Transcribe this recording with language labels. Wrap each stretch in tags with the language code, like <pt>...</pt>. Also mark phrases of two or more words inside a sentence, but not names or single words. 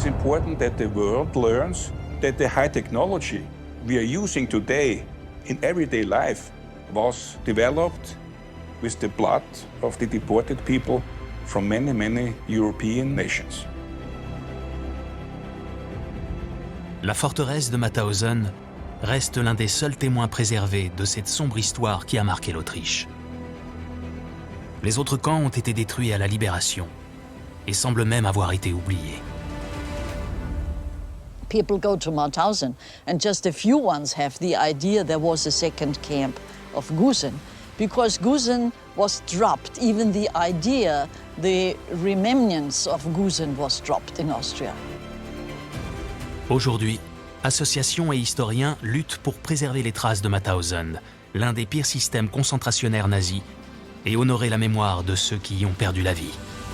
<en>important that the world learns that the high technology we are using today in everyday life was developed with the blood of the deported people from many, many European nations.</en> <fr>La forteresse de Mauthausen reste l'un des seuls témoins préservés de cette sombre histoire qui a marqué l'Autriche. Les autres camps ont été détruits à la Libération et semblent même avoir été oubliés.</fr> <en>People go to Mauthausen, and just a few ones have the idea there was a second camp of Gusen, because Gusen was dropped. Even the idea, the remnants of Gusen was dropped in Austria.</en> <fr>Aujourd'hui, associations et historiens luttent pour préserver les traces de Mauthausen, l'un des pires systèmes concentrationnaires nazis, et honorer la mémoire de ceux qui y ont perdu la vie.</fr>